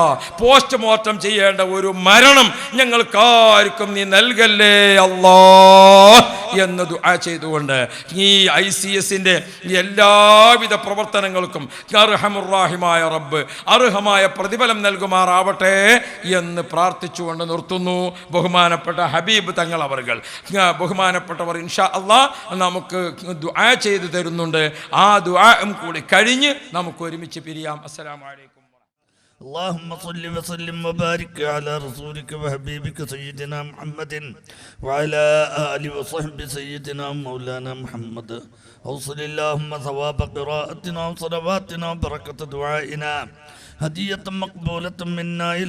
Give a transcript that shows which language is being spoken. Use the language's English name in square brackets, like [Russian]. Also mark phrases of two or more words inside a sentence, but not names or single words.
[Malayalam] പോസ്റ്റ്മോർട്ടം ചെയ്യേണ്ട ഒരു മരണം ഞങ്ങൾക്കാർക്കും നീ നൽകല്ലേ അല്ലാ എന്ന് ദുആ ചെയ്തുകൊണ്ട് ഈ ICS-ന്റെ എല്ലാവിധ പ്രവർത്തനങ്ങൾക്കും അർഹമുർ-റഹീമായ റബ്ബ് അർഹമായ പ്രതിഫലം നൽകുമാറാവട്ടെ എന്ന് പ്രാർത്ഥിച്ചുകൊണ്ട് നിർത്തുന്നു. ബഹുമാനപ്പെട്ട ഹബീബ് തങ്ങൾ അവർകൾ, ബഹുമാനപ്പെട്ടവർ [Arabic] إن شاء الله [Malayalam] നമുക്ക് ദുആ ചെയ്തു തരുന്നുണ്ട്. ആ ദുആയും കൂടി കഴിഞ്ഞ് നമുക്ക് ഒരുമിച്ച് പിരിയാം. [Arabic] السلام عليكم. اللهم صل وسلم وبارك على رسولك وحبيبك سيدنا محمد وعلى آله وصحبه سيدنا مولانا محمد. أوصل اللهم ثواب قراءتنا وصلواتنا وبركة دعائنا هدية مقبولة منا إلى